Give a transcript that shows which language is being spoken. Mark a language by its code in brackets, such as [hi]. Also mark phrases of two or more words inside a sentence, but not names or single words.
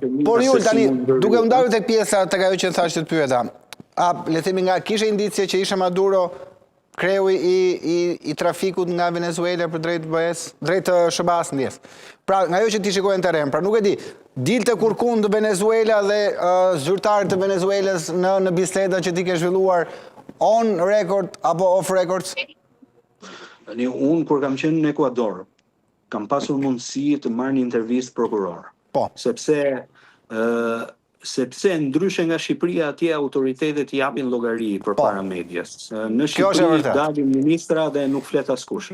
[sq] Por ju tani, duke u ndarë tek pjesa tek ajo që thashë të pyeta, le themi nga kishe indicie që ishte Maduro kreu i trafikut nga Venezuela për drejt SBA-s ndjes. Pra, nga jo që ti shikojnë terren, pra nuk e di, dilte kurkund të Venezuela dhe zyrtarët të Venezuelës në biseda që ti ke zhvilluar [en] on record [sq] apo [en] off records? [sq] Unë kur kam qenë në Ekuador, kam pasur mundësi të marr një intervistë prokuror. Po. Sepse ndryshe nga Shqipëria, atje autoritetet japin llogari përpara medias. Në Shqipëri dalin ministra dhe nuk flet askush.